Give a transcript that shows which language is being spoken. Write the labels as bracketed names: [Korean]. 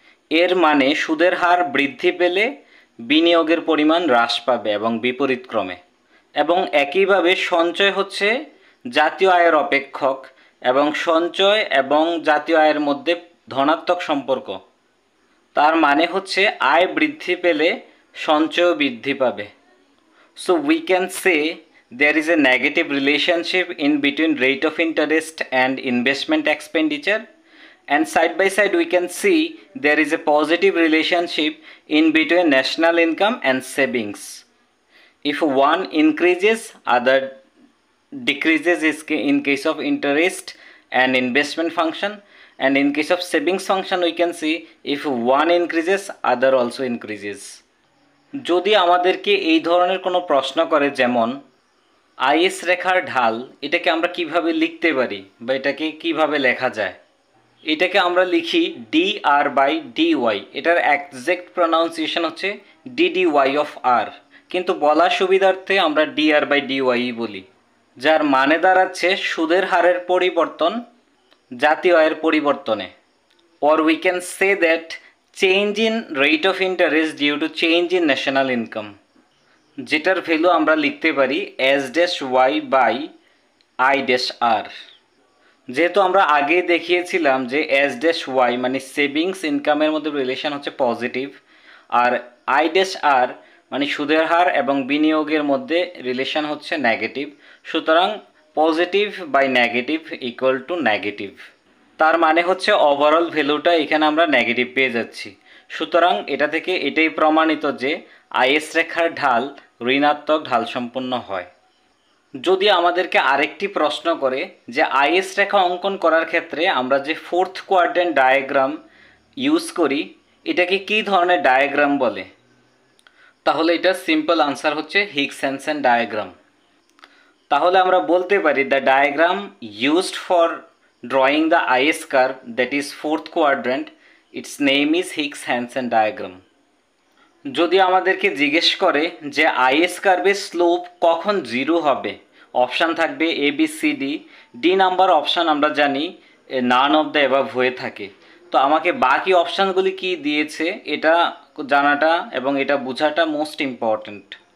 [Bangla] এর মানে সুদের হার বৃদ্ধি পেলে বিনিয়োগের পরিমাণ হ্রাস পাবে এবং বিপরীত ক্রমে। এবং একইভাবে সঞ্চয় হচ্ছে জাতীয় আয়ের অপেক্ষক, এবং সঞ্চয় এবং জাতীয় আয়ের মধ্যে ধনাত্মক সম্পর্ক, তার মানে হচ্ছে আয় বৃদ্ধি পেলে সঞ্চয় বৃদ্ধি পাবে। [English] So we can say there is a negative relationship in between rate of interest and investment expenditure, and side by side we can see there is a positive relationship in between national income and savings. If one increases, other decreases in case of interest and investment function, and in case of savings function we can see if one increases, other also increases. [Bangla] যদি আমাদেরকে এই ধরনের কোনো প্রশ্ন করে, যেমন is রেখার ঢাল, এটাকে আমরা কিভাবে লিখতে পারি বা এটাকে কিভাবে লেখা যায়, এটাকে আমরা লিখি D আর by D Y. এটার একজ্যাক্ট প্রনাউন্সিয়েশন হচ্ছে ডি ডি ওয়াই অফ আর, কিন্তু বলার সুবিধার্থে আমরা D আর by D Y বলি, যার মানে দাঁড়াচ্ছে সুদের হারের পরিবর্তন জাতীয় আয়ের পরিবর্তনে। [English] Or we can say that change in rate of interest due to change in national income, [Bangla] যেটার ভ্যালু আমরা লিখতে পারি S dash Y by I dash আর। যেহেতু আমরা আগে দেখিয়েছিলাম যে এস ড্যাশ ওয়াই মানে সেভিংস ইনকামের মধ্যে রিলেশন হচ্ছে পজিটিভ, আর আই ড্যাশ আর মানে সুদের হার এবং বিনিয়োগের মধ্যে রিলেশন হচ্ছে নেগেটিভ। সুতরাং positive by negative equal to negative, তার মানে হচ্ছে ওভারঅল ভ্যালুটা এখানে আমরা নেগেটিভ পেয়ে যাচ্ছি। সুতরাং এটা থেকে এটাই প্রমাণিত যে আইএস রেখার ঢাল ঋণাত্মক ঢাল সম্পন্ন হয়। যদি আমাদেরকে আরেকটি প্রশ্ন করে যে আইএস রেখা অঙ্কন করার ক্ষেত্রে আমরা যে ফোর্থ কোয়াড্রেন্ট ডায়াগ্রাম ইউজ করি, এটাকে কী ধরনের ডায়াগ্রাম বলে, তাহলে এটার সিম্পল আনসার হচ্ছে হিগস-হ্যানসেন ডায়াগ্রাম। তাহলে আমরা বলতে পারি [English] The diagram used for drawing the IS curve, that is fourth quadrant, its name is Higgs-Hansen diagram. [Bangla] যদি আমাদেরকে জিজ্ঞেস করে যে আইএস কার্ভের স্লোপ কখন জিরো হবে, অপশান থাকবে A B C D. D number option আমরা জানি [English] none of the above [Bangla] হয়ে থাকে। তো আমাকে বাকি অপশানগুলি কি দিয়েছে এটা জানাটা এবং এটা বোঝাটা মোস্ট ইম্পর্ট্যান্ট।